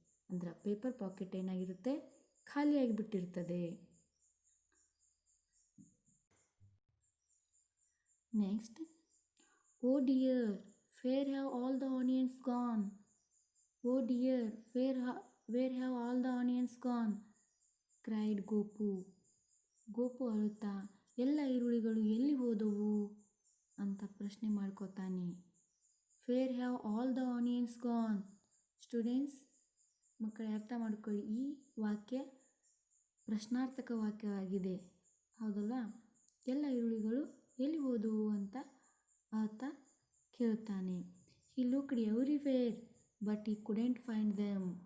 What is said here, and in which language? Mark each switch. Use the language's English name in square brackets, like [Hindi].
[Kannada] ಅಂದ್ರೆ paper packet ಏನಾಗಿರುತ್ತೆ? ಖಾಲಿಯಾಗಿ ಬಿಟ್ಟಿರ್ತದೆ. [English] Next, oh dear, where have all the onions gone? Oh dear, where have all the onions gone? cried Gopu. [Kannada] Gopu ಅಳುತ್ತಾ ಎಲ್ಲ ಈರುಳ್ಳಿಗಳು ಎಲ್ಲಿ ಹೋದವು ಅಂತ ಪ್ರಶ್ನೆ ಮಾಡ್ಕೋತಾನೆ. [English] Where have all the onions gone? [Kannada] Students, ಮಕ್ಕಳೇ ಅರ್ಥ ಮಾಡ್ಕೊಳ್ಳಿ, ಈ ವಾಕ್ಯ ಪ್ರಶ್ನಾರ್ಥಕ ವಾಕ್ಯವಾಗಿದೆ, ಹೌದಲ್ಲ? ಎಲ್ಲ ಈರುಳ್ಳಿಗಳು ಎಲ್ಲಿ ಹೋದವು ಅಂತ ಆತ ಕೇಳುತ್ತಾನೆ. [English] He looked everywhere but he couldn't find them.